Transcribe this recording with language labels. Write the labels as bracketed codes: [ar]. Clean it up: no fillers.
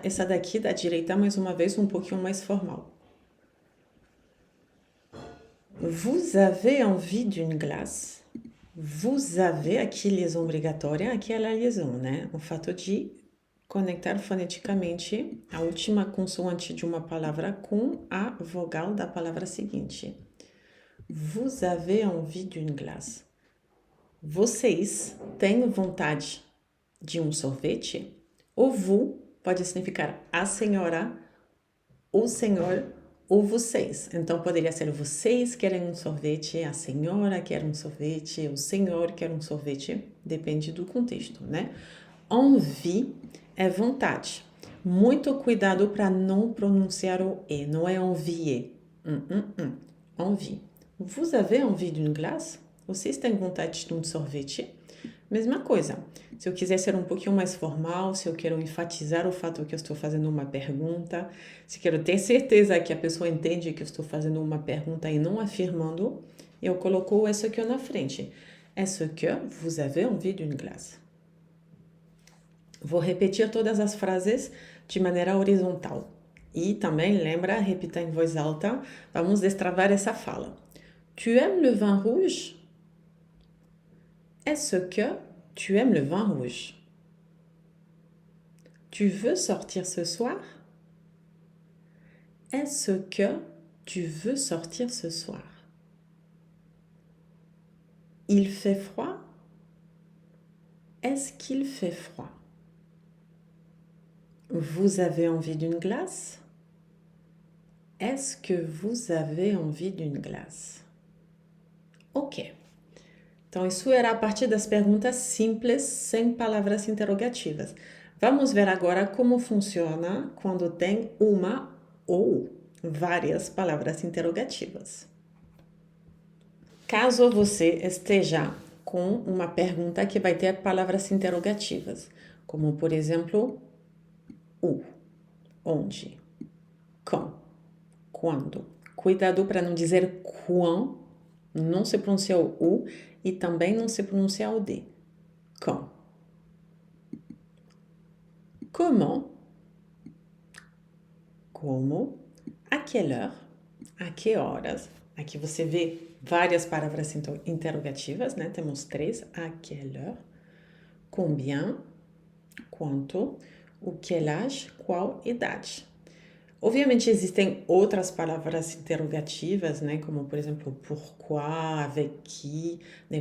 [pt] Essa daqui da direita, mais uma vez, um pouquinho mais formal. [fr] Vous avez envie d'une glace? Vous avez, [pt] aqui liaison obrigatória, aqui é a liaison, né? O fato de conectar foneticamente a última consoante de uma palavra com a vogal da palavra seguinte. [fr] Vous avez envie d'une glace? [pt] Vocês têm vontade de um sorvete? O vous pode significar a senhora, o senhor ou vocês. Então, poderia ser vocês querem um sorvete, a senhora quer um sorvete, o senhor quer um sorvete. Depende do contexto, né? Envie é vontade. Muito cuidado para não pronunciar o E. Não é envier. Envie. [fr] Vous avez envie d'une glace? [pt] Vocês têm vontade de um sorvete? Mesma coisa. Se eu quiser ser um pouquinho mais formal, se eu quero enfatizar o fato que eu estou fazendo uma pergunta, se quero ter certeza que a pessoa entende que eu estou fazendo uma pergunta e não afirmando, eu coloco o est-ce que na frente. [fr] Est-ce que vous avez envie d'une glace? [pt] Vou repetir todas as frases de maneira horizontal. E também, lembra, repita em voz alta, vamos destravar essa fala. [fr] Tu aimes le vin rouge? Est-ce que tu aimes le vin rouge? Tu veux sortir ce soir? Est-ce que tu veux sortir ce soir? Il fait froid? Est-ce qu'il fait froid? Vous avez envie d'une glace? Est-ce que vous avez envie d'une glace? Ok. [pt] Então, isso era a partir das perguntas simples, sem palavras interrogativas. Vamos ver agora como funciona quando tem uma ou várias palavras interrogativas. Caso você esteja com uma pergunta que vai ter palavras interrogativas, como, por exemplo, où, onde, quand, quando. Cuidado para não dizer quand, não se pronuncia o U e também não se pronuncia o D. [fr] Quand. Comment. [pt] Como. [fr] À quelle heure. [pt] A que horas. Aqui você vê várias palavras interrogativas, né? Temos 3. [fr] À quelle heure. [pt] Combien. Quanto. O quel âge. Qual idade. Obviamente existem outras palavras interrogativas, né? Como, por exemplo, pourquoi, avec qui, né?